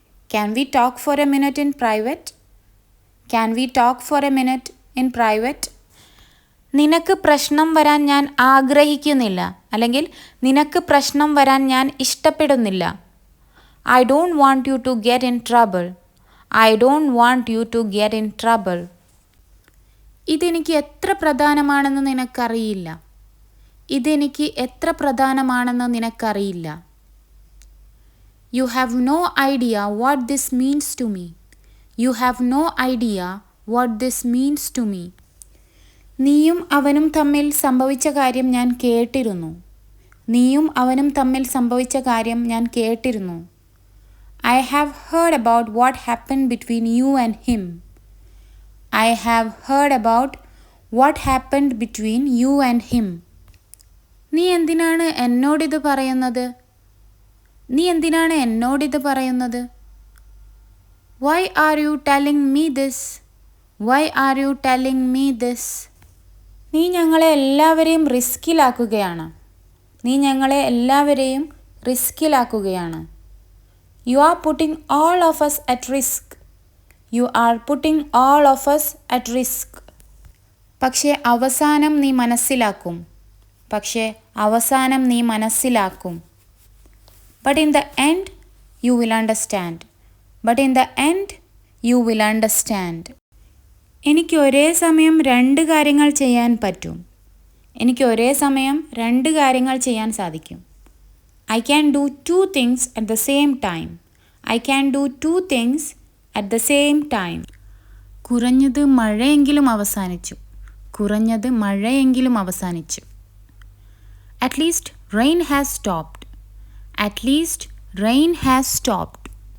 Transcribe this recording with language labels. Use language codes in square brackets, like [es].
[en] Can we talk for a minute in private? Can we talk for a minute in private? [ml] നിനക്ക് പ്രശ്നം വരാൻ ഞാൻ ആഗ്രഹിക്കുന്നില്ല, അല്ലെങ്കിൽ നിനക്ക് പ്രശ്നം വരാൻ ഞാൻ ഇഷ്ടപ്പെടുന്നില്ല. [en] I don't want you to get in trouble. I don't want you to get in trouble. [ml] ഇതെനിക്ക് എത്ര പ്രധാനമാണെന്ന് നിനക്കറിയില്ല. ഇതെനിക്ക് എത്ര പ്രധാനമാണെന്ന് നിനക്കറിയില്ല. [en] You have no idea what this means to me. You have no idea what this means to me. [ml] നീയും അവനും തമ്മിൽ സംഭവിച്ച കാര്യം ഞാൻ കേട്ടിരുന്നു. നീയും അവനും തമ്മിൽ സംഭവിച്ച കാര്യം ഞാൻ കേട്ടിരുന്നു. [en] I have heard about what happened between you and him. I have heard about what happened between you and him. [ml] നീ എന്തിനാണ് എന്നോടിത് പറയുന്നത്? നീ എന്തിനാണ് എന്നോടിത് പറയുന്നത്? [en] Why are you telling me this? Why are you telling me this? [ml] നീ ഞങ്ങളെ എല്ലാവരെയും റിസ്കിലാക്കുകയാണ്. നീ ഞങ്ങളെ എല്ലാവരെയും റിസ്കിലാക്കുകയാണ്. [en] You are putting all of us at risk. You are putting all of us at risk. [ml] പക്ഷേ അവസാനം നീ മനസ്സിലാക്കും. പക്ഷേ അവസാനം നീ മനസ്സിലാക്കും. [en] But in the end you will understand. But in the end you will understand. [ml] എനിക്ക് ഒരേ സമയം രണ്ട് കാര്യങ്ങൾ ചെയ്യാൻ പറ്റും. എനിക്ക് ഒരേ സമയം രണ്ട് കാര്യങ്ങൾ ചെയ്യാൻ സാധിക്കും. [en] I can do two things at the same time. I can do two things at the same time. [ml] കുറഞ്ഞത് മഴയെങ്കിലും അവസാനിച്ചു. കുറഞ്ഞത് മഴയെങ്കിലും അവസാനിച്ചു. [en] At least rain has stopped. At least rain has stopped.